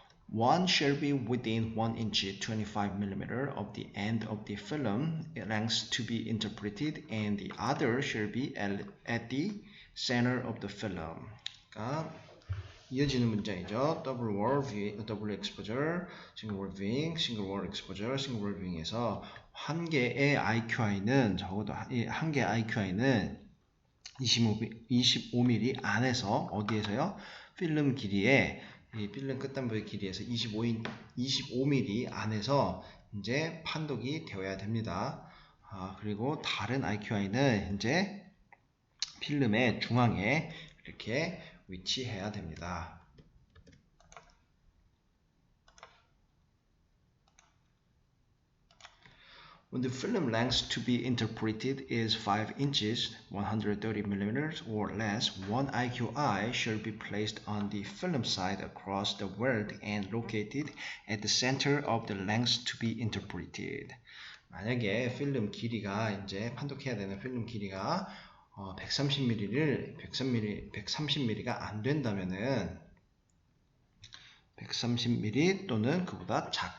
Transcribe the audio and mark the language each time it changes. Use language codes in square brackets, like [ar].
[en] One shall be within 1 inch 25mm of the end of the film length to be interpreted, and the other shall be at the center of the film. [ko] 그러니까 이어지는 문장이죠. Double wall viewing, double exposure, single wall viewing, single wall exposure, single wall viewing에서 한 개의 IQI는 적어도 한 개의 IQI는 25mm 안에서 어디에서요? 필름 길이에 이 필름 끝단부의 길이에서 25mm 안에서 이제 판독이 되어야 됩니다. 그리고 다른 IQI는 이제 필름의 중앙에 이렇게 위치해야 됩니다. [en] When the film length to be interpreted is 5 inches, 130 millimeters or less, one IQI shall be placed on the film side across the world and located at the center of the length to be interpreted. [ko] 만약에 필름 길이가 이제 판독해야 되는 필름 길이가 130mm가 안 된다면은 130mm 또는 그보다